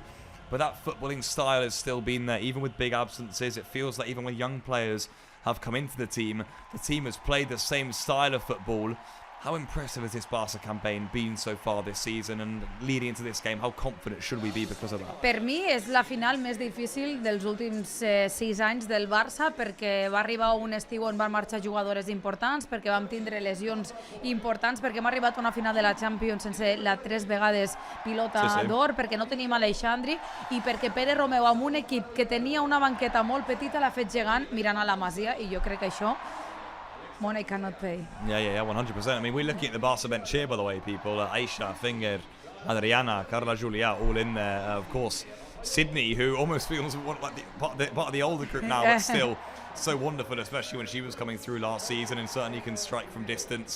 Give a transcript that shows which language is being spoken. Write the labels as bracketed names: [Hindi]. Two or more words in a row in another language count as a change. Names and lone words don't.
[English] But that footballing style has still been there, even with big absences. It feels like even when young players have come into the team has played the same style of football. How impressive has this Barça campaign been so far this season, and leading into this game, how confident should we be because of that? [Catalan] Per mi és la final més difícil dels últims 6 anys del Barça, perquè va arribar un estiu on van marxar jugadores importants, perquè vam tindre lesions importants, perquè hem arribat a una final de la Champions sense la 3 vegades pilota d'or, perquè no tenim Aleixandri, i perquè Pere Romeu, amb un equip que tenia una banqueta molt petita, l'ha fet gegant mirant a la Masia, i jo crec que això [English] money cannot pay. Yeah, 100%. I mean, we're looking at the Barca bench here, by the way, people. Aisha, Finger, Adriana, Carla Julia, all in there. Of course, Sydney, who almost feels like part of the older group now, but still so wonderful, especially when she was coming through last season, and certainly can strike from distance.